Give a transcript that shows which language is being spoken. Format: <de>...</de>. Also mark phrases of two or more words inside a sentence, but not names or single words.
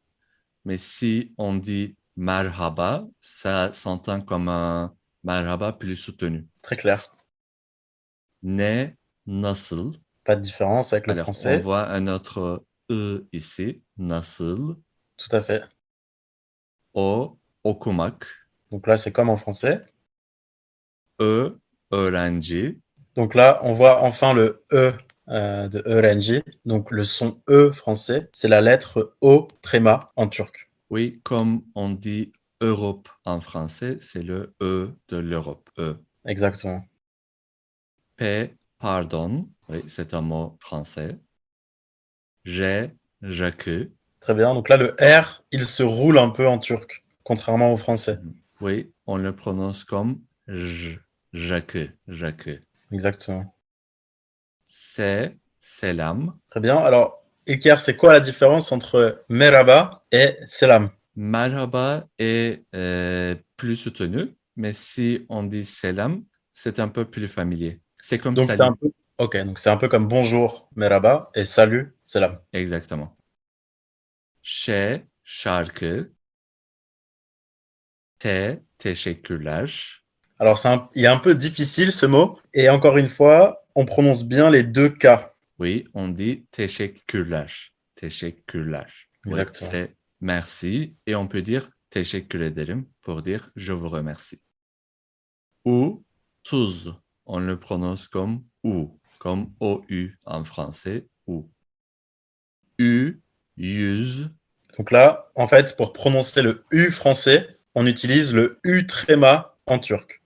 <fr>Mais si on dit merhaba, ça s'entend comme un merhaba plus soutenu. Très clair.</fr> <tr>Ne, nasıl.</tr> <fr>Pas de différence avec le Alors, on français. voit un autre E ici, nasıl. Tout à fait.</fr> <tr>O, okumak.</tr> <fr>Donc là, c'est comme en français.</fr> <tr>Ö, öğrenci.</tr> <fr>Donc là, on voit enfin le E de öğrenci. Donc le son E français, c'est la lettre O tréma en turc. Oui, comme on dit Europe en français, c'est le E de l'Europe. E. Exactement.</fr> <tr>P, pardon.</tr> <fr>Oui, c'est un mot français. J, Jacques. Très bien. Donc là, le R, il se roule un peu en turc, contrairement au français. Mhm. Oui, on le prononce comme J, Jacques, Jacques. Exactement.</fr> <tr>C, selam.</tr> <fr>Très bien. Alors, Ilker, c'est quoi la différence entre merhaba et selam? Merhaba est plus soutenu, mais si on dit selam, c'est un peu plus familier. C'est comme Donc c'est un salut. peu, ok, donc c'est un peu comme bonjour, merhaba et salut, selam. Exactement.</fr> <tr>Ş, şarkı. T, teşekkürler.</tr> <fr>Alors il est un peu difficile ce mot et encore une fois, on prononce bien les deux K. Oui, on dit teşekkürler. Teşekkürler. Oui, Exactement. c'est merci. Et on peut dire</fr> <tr>teşekkür ederim</tr> <fr>pour dire je vous remercie.</fr> <tr>Ou, tuz.</tr> <fr>On le prononce comme ou, comme OU en français, ou.</fr> <tr>U, yüz.</tr> <fr>Donc là, en fait, pour prononcer le U français, on utilise le U tréma en turc.</fr>